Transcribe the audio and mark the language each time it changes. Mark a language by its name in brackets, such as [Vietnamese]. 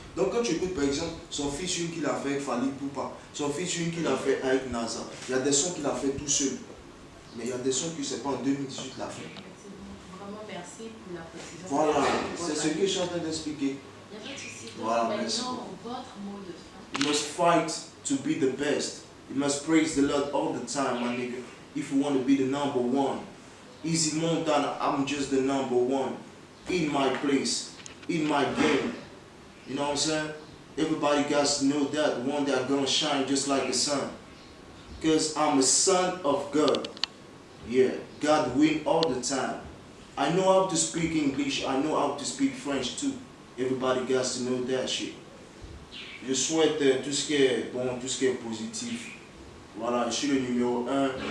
[French] Donc quand tu écoutes par exemple son featuring qu'il a fait avec Fally Ipupa, son featuring qu'il a fait avec NASA, il y a des sons qu'il a fait tout seul. Mais il y a des sons que c'est pas en 2018 l'a fait. Vraiment merci pour la précision. Voilà, c'est ce que je suis en train d'expliquer. Il n'y a pas de souci. Voilà, Maintenant, votre mot de fin. [English] You must fight to be the best. You must praise the Lord all the time, my nigga. If you want to be the number one. Easy Montana, I'm just the number one. In my place, in my game. You know what I'm saying? Everybody got to know that one that gonna shine just like the sun. Because I'm a son of God. Yeah, God win all the time. I know how to speak English, I know how to speak French too. Everybody got to know that shit. [French] Je souhaite tout ce qui est bon, tout ce qui est positif. Voilà, je suis le numéro 1.